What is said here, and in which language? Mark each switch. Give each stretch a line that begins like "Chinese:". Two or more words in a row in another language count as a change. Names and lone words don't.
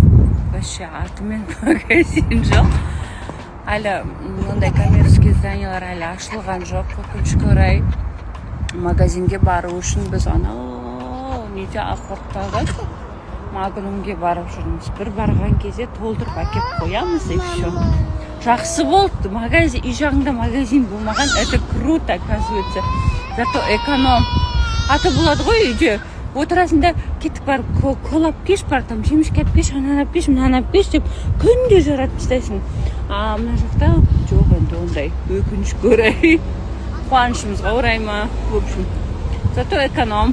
Kazakh: Вообще атымен магазин жоқ. Әлі ондай коммерческий зданиялар әлі ашылған жоқ. Өкінішке орай магазинге бару үшін біз неде Ақорықтағы Магнумге барып жүрміз. Бір барған кезде толтырып әкеп қоямыз
Russian: и все.
Kazakh: Жақсы болды. Магазин, үй жағында магазин болмаған.
Russian: Это круто, оказывается. Зато эконом.
Kazakh: Аты болады ғой үйде. Отырасында кетіп барып, колап кеш бар, там жемішке алып кеш, ананы алып кеш, мынаны алып кеш деп күнде жаратып тастайсың. Мына жақта жоқ енді ондай. Өкінішке орай. Қуанышымызға орай ма?
Russian: В общем, зато эконом.